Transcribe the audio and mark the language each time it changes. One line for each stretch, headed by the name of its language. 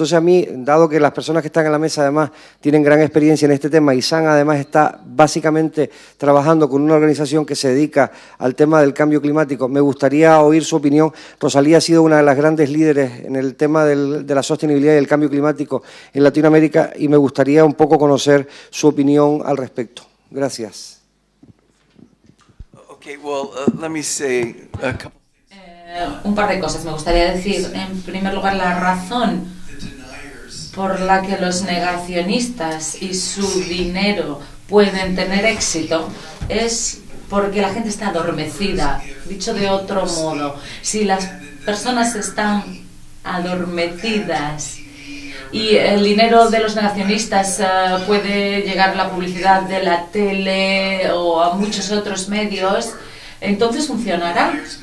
Spanish: Entonces a mí, dado que las personas que están en la mesa además tienen gran experiencia en este tema y Sam además está básicamente trabajando con una organización que se dedica al tema del cambio climático, me gustaría oír su opinión. Rosalía ha sido una de las grandes líderes en el tema de la sostenibilidad y el cambio climático en Latinoamérica y me gustaría un poco conocer su opinión al respecto. Gracias.
English: Okay, well, let me say a couple.
Spanish: Un par de cosas me gustaría decir. En primer lugar, la razón por la que los negacionistas y su dinero pueden tener éxito es porque la gente está adormecida. Dicho de otro modo, si las personas están adormecidas y el dinero de los negacionistas puede llegar a la publicidad de la tele o a muchos otros medios, entonces funcionará.